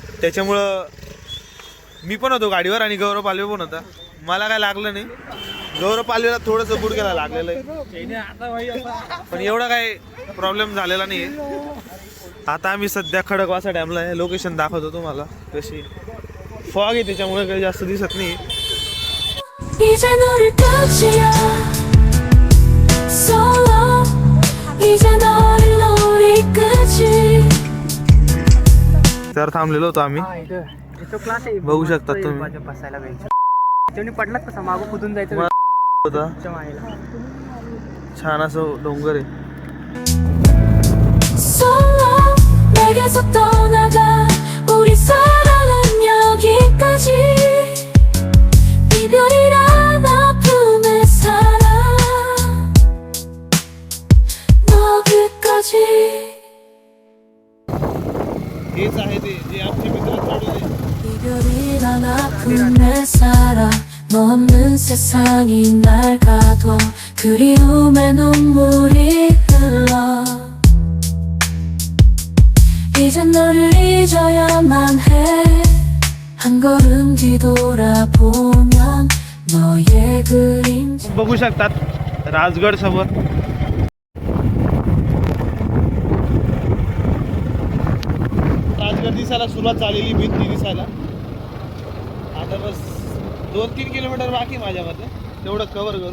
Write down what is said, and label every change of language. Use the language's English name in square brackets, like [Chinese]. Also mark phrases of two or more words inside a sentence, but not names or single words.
[Marathi] त्याच्यामुळं मी पण होतो गाडीवर आणि गौरव पालवे पण होता. मला काय लागलं नाही, गौरव पालवीला थोडंसं गुडघ्याला लागलेलं आहे, पण एवढा काही प्रॉब्लेम झालेला नाही. आता आम्ही सध्या खडकवासला डॅमला आहे. लोकेशन दाखवतो तुम्हाला कशी. फॉग आहे त्याच्यामुळे काही जास्त दिसत नाही. [Korean] 이제 너를 끝이야 Solo 이제 너를 노릴 끝이 [Marathi] तर थांबलेलो होतो आम्ही. क्लास आहे बघू शकता तुम्ही. बसायला बेंच पडलात कसा मागं कुठून जायचं होता छान असं डोंगर आहे. [Korean] Solo 내게서 떠나가 우리 사랑은 여기까지 이별이란 아픔에 살아 너 끝까지 [Marathi] हेच आहे ते जे आमचे मित्र चढवले. [Korean] 이별이란 아픔에 살아 너 없는 세상이 날 가둬 그리움의 눈물이 흘러 이젠 너를 잊어야만 해 한 걸음 뒤돌아보면 너의 그림자 [Marathi] बघू शकतात राजगड समोर. राजगड दिसायला सुरुवात झालेली, भिंती दिसायला. आता बस 2-3 किलोमीटर बाकी माझ्या मते, तेवढं कव्हर करू.